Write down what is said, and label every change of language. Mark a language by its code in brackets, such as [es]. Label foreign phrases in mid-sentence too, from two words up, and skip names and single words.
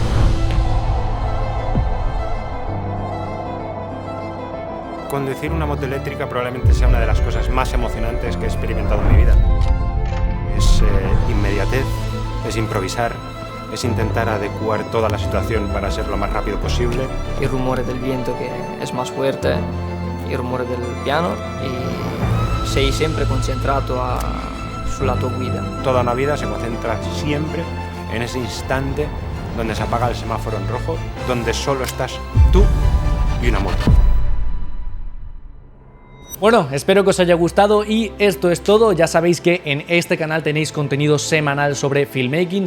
[es] Conducir una moto eléctrica probablemente sea una de las cosas más emocionantes que he experimentado en mi vida. Es inmediatez, es improvisar, es intentar adecuar toda la situación para ser lo más rápido posible. Y rumores del viento que es más fuerte, y rumores del piano, y [it] sei sempre concentrato sulla tua guida. [es] Toda una vida se concentra siempre en ese instante donde se apaga el semáforo en rojo, donde solo estás tú y una moto. Bueno, espero que os haya gustado y esto es todo. Ya sabéis que en este canal tenéis contenido semanal sobre filmmaking.